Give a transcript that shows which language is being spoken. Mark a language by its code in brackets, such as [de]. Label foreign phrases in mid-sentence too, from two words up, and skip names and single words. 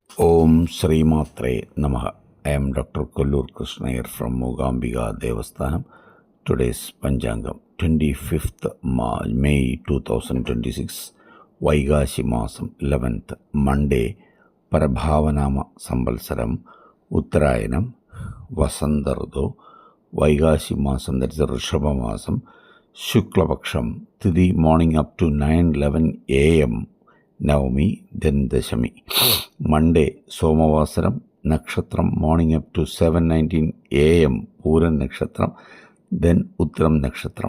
[sa] Om Sri Matre Namaha. [en] I am Dr. Kollur Krishnayar from Moogambika Devasthanam. Today's Panchangam, 25th May 2026, Vaigashi Masam, 11th Monday, Parabhavanama Sambalsaram, Uttarayanam, Vasandardo, Vaigashi Masam, that is the Rishabha Masam, Shuklapaksham, Tithi morning up to 9:11 a.m. Navami, then Dashami. Monday, Somavasaram, Nakshatram, morning up to 7:19 a.m. Puran Nakshatram, then Uttaram Nakshatram.